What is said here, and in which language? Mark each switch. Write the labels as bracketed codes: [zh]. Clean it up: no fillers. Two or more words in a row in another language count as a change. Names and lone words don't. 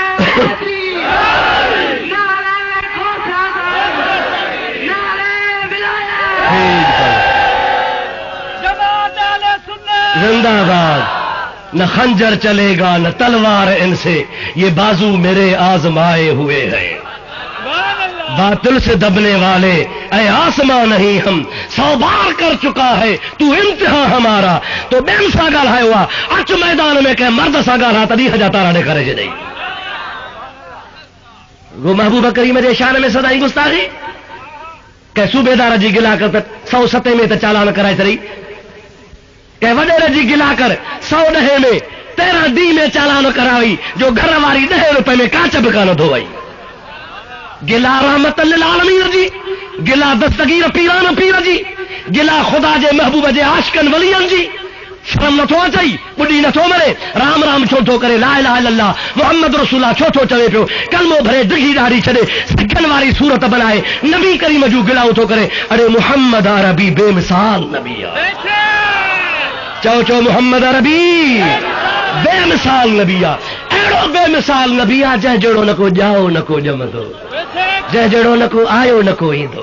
[ur] जिंदाबाद। نہ خنجر چلے گا نہ تلوار ان سے، یہ بازو میرے آزمائے ہوئے ہیں. باطل سے دبنے والے اے آسماں نہیں ہم 100 بار کر چکا ہے تو امتحان ہمارا. [sd] तो बेन सा ॻाल्हायो हुआ अच मैदान में कंहिं मर्द सां ॻाल्हा तॾहिं हजा तारा ॾेखारे छॾई। वो महबूब करीम जे शान में सदाई गुस्ताखी कंहिं सूबेदार जी गिला कर 107 में त चालान कराए छॾई, कंहिं वॾेरे जी गिला कर 110 में 13 डी में चालान कराई जो घर वारी 10 रुपए में कांच बि कान धोई। गिला रहमत लिल आलमीन जी, गिला दस्तगीर पीरान पीर जी, गिला खुदा जे महबूब जे आशिकन वलियन जी। शर्म नथो अचई, ॿुॾी नथो मरे, राम राम छो थो करे, [ar] لا إله إلا الله محمد رسول الله [sd] छो थो चवे पियो, कलमो भरे डिघी ॾाढ़ी छॾे सिखनि वारी सूरत बनाए नबी करीम जूं गिलाऊं थो करे। अड़े मुहम्मद अरबी बेमिसाल नबी आहे। चओ मुहम्मद अरबी बेमिसाल नबी आहे। अहिड़ो बेमिसाल नबी आहे जंहिं जहिड़ो न को ॼाओ न को ॼमंदो, जंहिं जहिड़ो न को आयो न को ईंदो।